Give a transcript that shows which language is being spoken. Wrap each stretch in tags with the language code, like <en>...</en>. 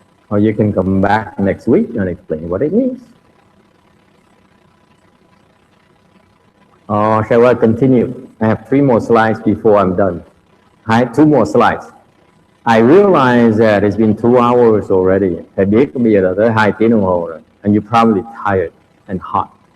<en>Or you can come back next week and explain what it means. Or shall I continue? I have 3 more slides before I'm done. I have 2 more slides. I realize that it's been 2 hours already.</en> <vi>Thầy biết bây giờ là tới 2 tiếng đồng hồ rồi.</vi> <en>And you're probably tired and hot.</en>